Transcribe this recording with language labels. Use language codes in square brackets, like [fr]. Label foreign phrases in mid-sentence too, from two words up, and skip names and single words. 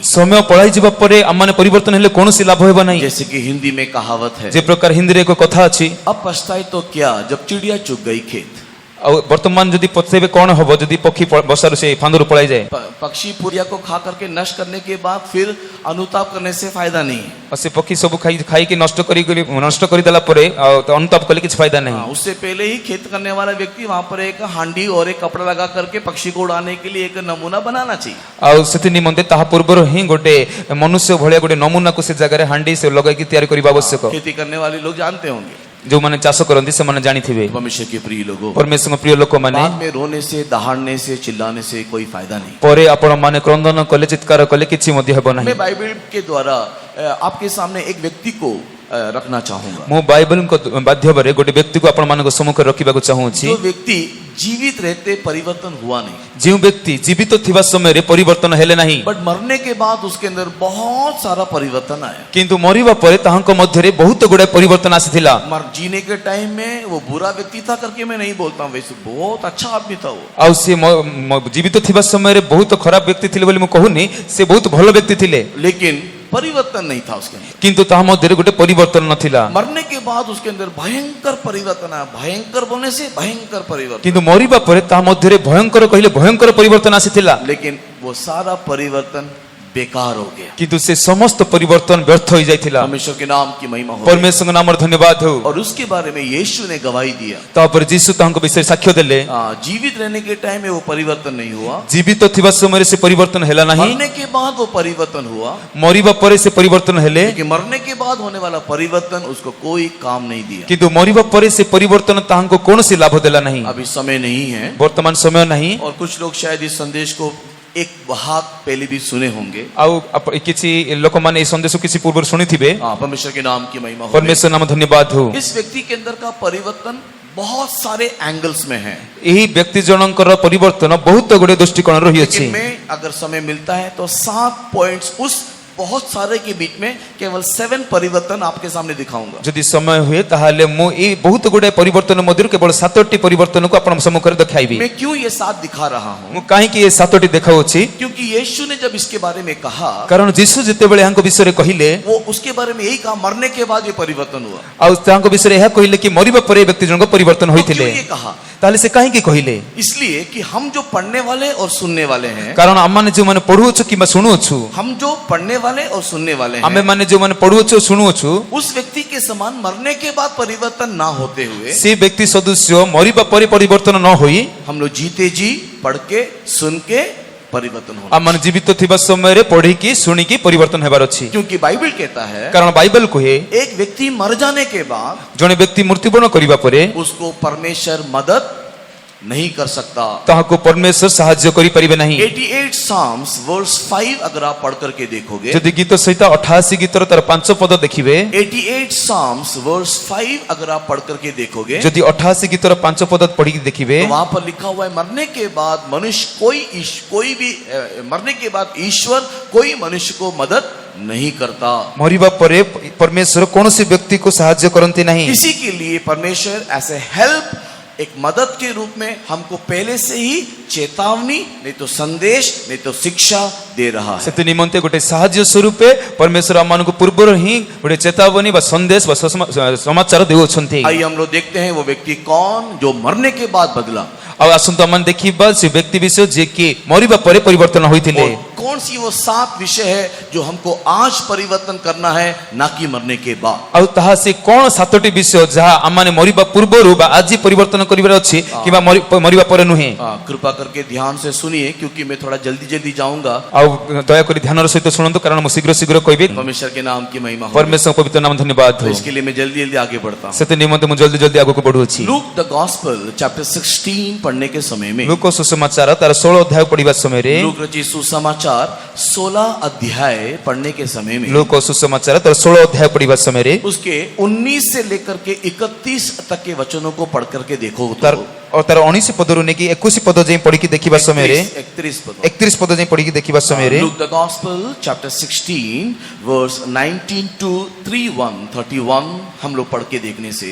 [or] ସମୟ ପଳାଇ ଯିବା ପରେ ଆମମାନେ ପରିବର୍ତ୍ତନ ହେଲେ କୌଣସି ଲାଭ ହେବ ନାହିଁ। [hi] जैसे कि हिंदी में कहावत है, [or] ଯେ ପ୍ରକାର ହିନ୍ଦୀରେ ଏକ କଥା ଅଛି [hi] अब पछताए तो क्या जब चिड़िया चुग गई खेत। [or] ଆଉ ବର୍ତ୍ତମାନ ଯଦି ପଚାରିବେ କଣ ହବ ଯଦି ପକ୍ଷୀ ବର୍ଷାରୁ ସେ ଫାନ୍ଦରୁ ପଳାଇ ଯାଏ। [hi] पक्षी पुरिया को खा करके नष्ट करने के बाद फिर अनुताप करने से फायदा नहीं है। [or] ଆଉ ସେ ପକ୍ଷୀ ସବୁ ଖାଇକି ନଷ୍ଟ କରିଦେଲା ପରେ ଆଉ ଅନୁତାପ କଲେ କିଛି फायदा ନାହିଁ। [hi] उससे पहले ही खेत करने वाला व्यक्ति वहां पर एक हांडी और एक कपड़ा लगा करके पक्षी को उड़ाने के लिए एक नमूना बनाना चाहिए। [or] ଆଉ ସେଥି ନିମନ୍ତେ ତାହା ପୂର୍ବରୁ ହିଁ ଗୋଟେ ମନୁଷ୍ୟ ଭଳିଆ ଗୋଟେ ନମୁନାକୁ ସେ ଜାଗାରେ ହାଣ୍ଡି ସେ ଲଗାଇକି ତିଆରି କରିବା ଆବଶ୍ୟକ। [hi] खेती करने वाले लोग जानते होंगे। [or] ଯୋଉମାନେ ଚାଷ କରନ୍ତି ସେମାନେ ଜାଣିଥିବେ। [hi] परमेश्वर के प्रिय लोगों, [or] ପରମେଶ୍ୱରଙ୍କ ପ୍ରିୟ ଲୋକମାନେ [hi] बाद में रोने से, दहाड़ने से, चिल्लाने से कोई फायदा नहीं। [or] ପରେ ଆପଣମାନେ କ୍ରନ୍ଦନ କଲେ ଚିତ୍କାର କଲେ କିଛି ମଧ୍ୟ ହେବ ନାହିଁ। [hi] मैं बाइबल के द्वारा आपके सामने एक व्यक्ति को रखना चाहूंगा। [or] ମୁଁ ବାଇବଲଙ୍କ ମାଧ୍ୟମରେ ଗୋଟେ ବ୍ୟକ୍ତିକୁ ଆପଣମାନଙ୍କ ସମ୍ମୁଖରେ ରଖିବାକୁ ଚାହୁଁଛି। [hi] जो व्यक्ति जीवित रहते परिवर्तन हुआ नहीं, [or] ଯେଉଁ ବ୍ୟକ୍ତି ଜୀବିତ ଥିବା ସମୟରେ ପରିବର୍ତ୍ତନ ହେଲେ ନାହିଁ [hi] बट मरने के बाद उसके अंदर बहुत सारा परिवर्तन आया। [or] କିନ୍ତୁ ମରିବା ପରେ ତାହାଙ୍କ ମଧ୍ୟରେ ବହୁତ ଗୁଡ଼ାଏ ପରିବର୍ତ୍ତନ ଆସିଥିଲା। [hi] जीने के टाइम में वो बुरा व्यक्ति था करके मैं नहीं बोलता हूँ, वैसे बहुत अच्छा आदमी था वो। [or] ଆଉ ସେ ଜୀବିତ ଥିବା ସମୟରେ ବହୁତ ଖରାପ ବ୍ୟକ୍ତି ଥିଲେ ବୋଲି ମୁଁ କହୁନି, ସେ ବହୁତ ଭଲ ବ୍ୟକ୍ତି ଥିଲେ [hi] लेकिन परिवर्तन नहीं था उसके अंदर। [or] କିନ୍ତୁ ତାହା ମଧ୍ୟରେ ଗୋଟେ ପରିବର୍ତ୍ତନ ନଥିଲା। [hi] मरने के बाद उसके अंदर भयंकर परिवर्तन आया। भयंकर बोलने से भयंकर परिवर्तन, [or] କିନ୍ତୁ ମରିବା ପରେ ତାହା ମଧ୍ୟରେ ଭୟଙ୍କର କହିଲେ ଭୟଙ୍କର ପରିବର୍ତ୍ତନ ଆସିଥିଲା। [hi] लेकिन वो सारा परिवर्तन बेकार हो गया। [or] କିନ୍ତୁ ସେ ସମସ୍ତ ପରିବର୍ତ୍ତନ ବ୍ୟର୍ଥ ହୋଇଯାଇଥିଲା। [hi] परमेश्वर के नाम की महिमा हो। [or] ପରମେଶ୍ୱରଙ୍କ ନାମରେ ଧନ୍ୟବାଦ ହେଉ। [hi] और उसके बारे में यीशु ने गवाही दिया। [or] ତାପରେ ଯୀଶୁ ତାଙ୍କ ବିଷୟରେ ସାକ୍ଷ୍ୟ ଦେଲେ। [hi] जीवित रहने के टाइम में वो परिवर्तन नहीं हुआ, [or] ଜୀବିତ ଥିବା ସମୟରେ ସେ ପରିବର୍ତ୍ତନ ହେଲା ନାହିଁ, [hi] मरने के बाद वो परिवर्तन हुआ। [or] ମରିବା ପରେ ସେ ପରିବର୍ତ୍ତନ ହେଲେ [hi] लेकिन मरने के बाद होने वाला परिवर्तन उसको कोई काम नहीं दिया। [or] କିନ୍ତୁ ମରିବା ପରେ ସେ ପରିବର୍ତ୍ତନ ତାହାଙ୍କୁ କୌଣସି ଲାଭ ଦେଲା ନାହିଁ। [hi] अभी समय नहीं है [or] ବର୍ତ୍ତମାନ ସମୟ ନାହିଁ। [hi] और कुछ लोग शायद इस संदेश को एक भाग पहले भी सुने होंगे। [or] ଆଉ କିଛି ଲୋକମାନେ এই ସନ୍ଦେଶ କିଛି ପୂର୍ବରୁ ଶୁଣିଥିବେ। [hi] परमेश्वर के नाम की महिमा हो। [or] ପରମେଶ୍ୱର ନାମ ଧନ୍ୟବାଦ ହେଉ। [hi] इस व्यक्ति के अंदर का परिवर्तन बहुत सारे एंगल्स में है, [or] ଏହି ବ୍ୟକ୍ତି ଜଣଙ୍କର ପରିବର୍ତ୍ତନ ବହୁତ ଗୁଡେ ଦୃଷ୍ଟିକୋଣ ରହିଅଛି। [hi] लेकिन मैं अगर समय मिलता है तो 7 पॉइंट्स उस बहुत सारे के बीच में केवल 7 परिवर्तन आपके सामने दिखाऊंगा। [bn] যদি সময় [or] हुए তাহলে ମୁଁ এই ବହୁତ ଗୁଡେ ପରିବର୍ତ୍ତନ ମଧ୍ୟରୁ କେବଳ 7ଟି ପରିବର୍ତ୍ତନକୁ ଆପଣଙ୍କ ସମ୍ମୁଖରେ ଦେଖାଇବି। [hi] मैं क्यों ये 7 दिखा रहा हूँ? [or] ମୁଁ କାହିଁକି ଏ 7ଟି ଦେଖାଉଛି? [hi] क्योंकि यीशु ने जब इसके बारे में कहा, [or] କାରଣ ଯୀଶୁ ଯେତେବେଳେ ଏହାଙ୍କ ବିଷୟରେ କହିଲେ [hi] वो उसके बारे में यही कहा, मरने के बाद ये परिवर्तन हुआ। [or] ଆଉ ତାଙ୍କ ବିଷୟରେ ଏହା କହିଲେ କି ମରିବା ପରେ ଏ ବ୍ୟକ୍ତି ଜଣକ ପରିବର୍ତ୍ତନ [hi] तो [or] ହୋଇଥିଲେ। [hi] क्यों ये कहा? [or] ତାହେଲେ ସେ କାହିଁକି କହିଲେ? [hi] इसलिए कि हम जो पढ़ने वाले और सुनने वाले हैं, [or] କାରଣ ଆମମାନେ ଯେଉଁମାନେ ପଢୁଅଛୁ କିମ୍ବା ଶୁଣୁଅଛୁ, [hi] हम जो पढ़ने वाले और सुनने वाले हैं, [or] ଆମେମାନେ ଯେଉଁମାନେ ପଢୁଅଛୁ ଓ ଶୁଣୁଅଛୁ, [hi] उस व्यक्ति के समान मरने के बाद परिवर्तन ना होते हुए [or] ସେ ବ୍ୟକ୍ତି ସଦୃଶ୍ୟ ମରିବା ପରେ ପରିବର୍ତ୍ତନ ନ ହୋଇ [hi] हम लोग जीते जी पढ़ के सुन के परिवर्तन होना। [or] ଆମମାନେ ଜୀବିତ ଥିବା ସମୟରେ ପଢିକି ଶୁଣିକି ପରିବର୍ତ୍ତନ ହେବାର ଅଛି। [hi] क्योंकि बाइबल कहता है, [or] କାରଣ ବାଇବେଲ କୁହେ [hi] एक व्यक्ति मर जाने के बाद [or] ଜଣେ ବ୍ୟକ୍ତି ମୃତ୍ୟୁବରଣ କରିବା ପରେ [hi] उसको परमेश्वर मदद नहीं कर सकता। [or] ତାହାକୁ ପରମେଶ୍ୱର ସାହାଯ୍ୟ କରିପାରିବେ ନାହିଁ। [hi] 88 [en] Psalms verse [hi] 5 अगर आप पढ़ करके देखोगे, [or] ଯଦି ଗୀତ ସହିତ 88 ଗୀତର ତାର 5 ପଦ ଦେଖିବେ, [hi] 88 [en] Psalms verse [hi] 5 अगर आप पढ़ करके देखोगे, [or] ଯଦି 88 ଗୀତର 5 ପଦ ପଢିକି ଦେଖିବେ, [hi] तो वहां पर लिखा हुआ है, मरने के बाद मनुष्य कोई भी मरने के बाद ईश्वर कोई मनुष्य को मदद नहीं करता। [or] ମରିବା ପରେ ପରମେଶ୍ୱର କୌଣସି ବ୍ୟକ୍ତିକୁ ସାହାଯ୍ୟ କରନ୍ତି ନାହିଁ। [hi] इसी के लिए परमेश्वर ऐसे हेल्प, एक मदद के रूप में हमको पहले से ही चेतावनी, नहीं तो संदेश, नहीं तो शिक्षा दे रहा है। [or] ସେଥି ନିମନ୍ତେ ଗୋଟେ ସାହାଯ୍ୟ ସ୍ୱରୂପେ ପରମେଶ୍ୱର ଆମମାନଙ୍କୁ ପୂର୍ବରୁ ହିଁ ଗୋଟେ ଚେତାବନୀ ବା ସନ୍ଦେଶ ବା ସମାଚାର ଦେଉଛନ୍ତି। [hi] आइए हम लोग देखते हैं वो व्यक्ति कौन जो मरने के बाद बदला, [or] ଆଉ ଆସନ୍ତୁ ଆମେ ଦେଖିବା ସେ ବ୍ୟକ୍ତି ବିଷୟ ଯିଏ କି ମରିବା ପରେ ପରିବର୍ତ୍ତନ ହୋଇଥିଲେ। [hi] और कौन सी वो 7 विषय है जो हमको आज परिवर्तन करना है, ना कि मरने के बाद। [or] ଆଉ ତାହା ସେ କଣ 7ଟି ବିଷୟ ଯାହା ଆମମାନେ ମରିବା ପୂର୍ବରୁ ବା ଆଜି ପରିବର୍ତ୍ତନ କରିବାର ଅଛି କିମ୍ବା ମରିବା ପରେ ନୁହେଁ। [hi] कृपा करके ध्यान से सुनिए, क्योंकि मैं थोड़ा जल्दी जल्दी जाऊंगा। [or] ଆଉ ଦୟାକରି ଧ୍ୟାନର ସହିତ ଶୁଣନ୍ତୁ କାରଣ ମୁଁ ଶୀଘ୍ର ଶୀଘ୍ର କହିବି। [hi] परमेश्वर के नाम की महिमा हो। [or] ପରମେଶ୍ୱର ପବିତ୍ର ନାମ ଧନ୍ୟବାଦ [hi] तो [or] ହଉ। [hi] इसके लिए मैं जल्दी जल्दी आगे बढ़ता हूँ। [or] ସେଥି ନିମନ୍ତେ ମୁଁ [hi] जल्दी जल्दी [or] ଆଗକୁ ବଢୁଅଛି। [hi] लूक [en] the Gospel chapter [hi] 16 पढ़ने के समय में, [or] ଲୁକ ସୁସମାଚାର ତାର 16 ଅଧ୍ୟାୟ ପଢିବା ସମୟରେ, [hi] लूक रचित सुसमाचार 16 अध्याय पढ़ने के समय में, [or] ଲୁକ ସୁସମାଚାର ତାର 16 ଅଧ୍ୟାୟ ପଢିବା ସମୟରେ [hi] उसके 19 से लेकर के 31 तक के वचनों को पढ़ करके देखो [or] ତାର [hi] तो [or] ଓ ତାର 19 ପଦରୁ ନେଇକି 21 ପଦ ଯାଏଁ ପଢିକି ଦେଖିବା ସମୟରେ, [hi] 31 पद। [or] 31 ପଦ ଯାଏଁ ପଢିକି ଦେଖିବା ସମୟରେ, [hi] लूक [en] the Gospel chapter 16 verse 19 to 31 [hi] हम लोग पढ़ के देखने से,